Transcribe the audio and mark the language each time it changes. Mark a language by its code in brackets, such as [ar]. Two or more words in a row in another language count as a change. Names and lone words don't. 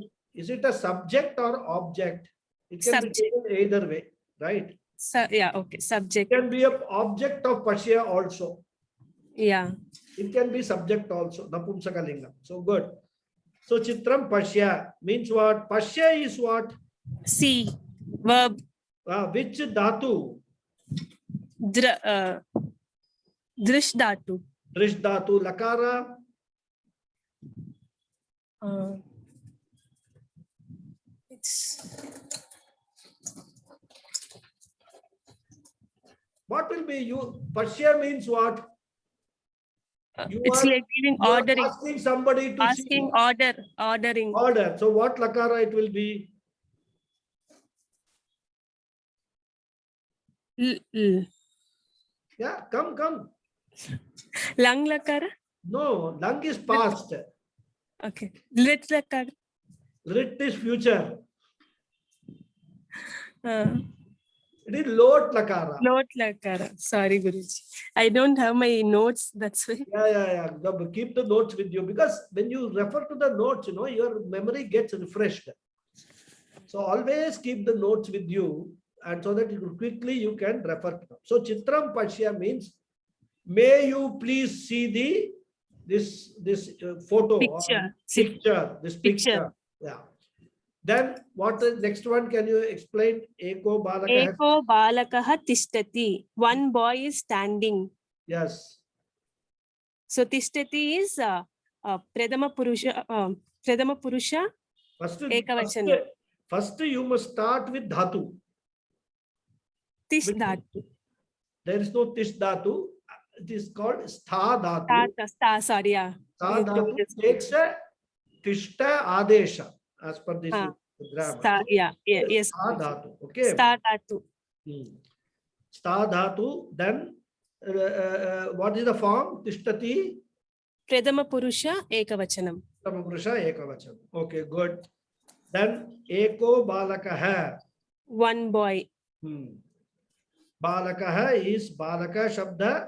[en] Is it a subject or object? It can be taken either way, right? Yeah, okay. Subject. It can be an object of Pashya also. Yeah. It can be subject also. Napumsakalingam. So good. So [sa] Chitram Pashya [en] means what? Pashya is what? See. Verb. Which dhatu? [sa] Drish dhatu. Drish dhatu. Lakara? [en] What will be you? Pashya means what? You it's like giving ordering. Asking somebody to asking see. Ordering. Order. So what lakara it will be? Yeah, come. [sa] Lang lakara? [en] No, lang is past. Okay. [sa] Lit lakara? [en] Lit is future. It is [sa] lot lakara. Lot lakara. [en] Sorry, Guruji. I don't have my notes. That's why. Yeah. Keep the notes with you because when you refer to the notes, you know, your memory gets refreshed. So always keep the notes with you, and so that quickly you can refer to them. So [sa] Chitram Pashya [en] means, may you please see this photo picture. This picture. Yeah. Then what the next one? Can you explain? [sa] Eko balakaha tishtati. [en] One boy is standing. Yes. So tishtati is [sa] Pradama Purusha. Ekavachana. [en] First you must start with dhatu. [sa] Tish dhatu. [en] There is no [sa] tish dhatu. [en] It is called [sa] stha dhatu. [en] Sorry, yeah. [sa] Stha dhatu [en] takes a [sa] tishta adesha [en] as per this grammar. Yes. [sa] Stha dhatu. Okay. Stha dhatu. Stha dhatu. [en] Then what is the form? [sa] Tishtati. Pradama Purusha Ekavachanam. Pradama Purusha Ekavachanam. [en] Okay, good. Then [sa] Eko Balakaha. [en] One boy. Balakaha is [sa] Balaka Shabda.